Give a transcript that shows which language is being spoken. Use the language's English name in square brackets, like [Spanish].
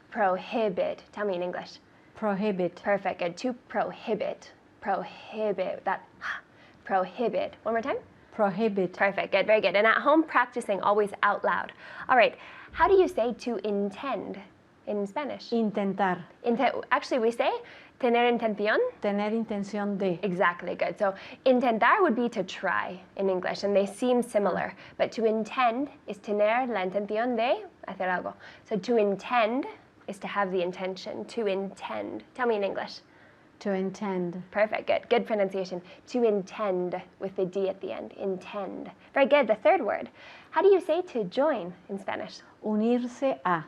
[English] Prohibit. Tell me in English. Prohibit. Perfect, good. To prohibit. Prohibit. That prohibit. One more time. Prohibit. Perfect, good, very good. And at home, practicing always out loud. All right, how do you say to intend in Spanish? [Spanish] Intentar. [English] Actually, we say tener intención. [Spanish] Tener intención de. [English] Exactly, good. So intentar would be to try in English, and they seem similar. But to intend is tener la intención de hacer algo. So to intend is to have the intention. To intend. Tell me in English. To intend. Perfect, good. Good pronunciation. To intend with the D at the end. Intend. Very good. The third word. How do you say to join in Spanish? [Spanish] Unirse a.